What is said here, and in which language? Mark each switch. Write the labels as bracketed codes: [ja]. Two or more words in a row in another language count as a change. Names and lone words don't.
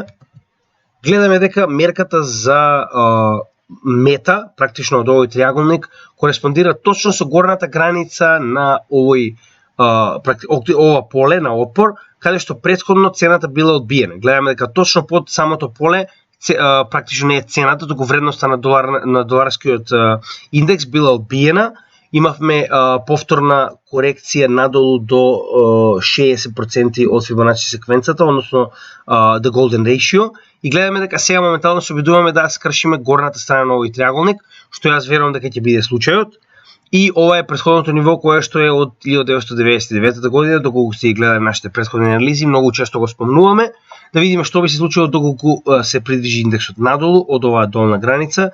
[mk] Гледаме дека мерката за мета, практично од овој триаголник, кореспондира точно со горната граница на ова поле на отпор, каде што претходно цената била одбиена. Гледаме дека точно под самото поле практично не е цената, туку вредноста на доларскиот индекс била одбиена. Имавме повторна корекција надолу до 60% од Фибоначи секвенцата, односно [en] the golden ratio, [mk] и гледаме дека сега моментално се обидуваме да скршиме горната страна на овој триаголник, што јас верувам дека ќе биде случајот. И ова е претходното ниво кое што е од 1999 година, доколку сте гледале нашите претходни анализи, многу често го спомнуваме, да видиме што би се случило доколку се придвижи индексот надолу од оваа долна граница.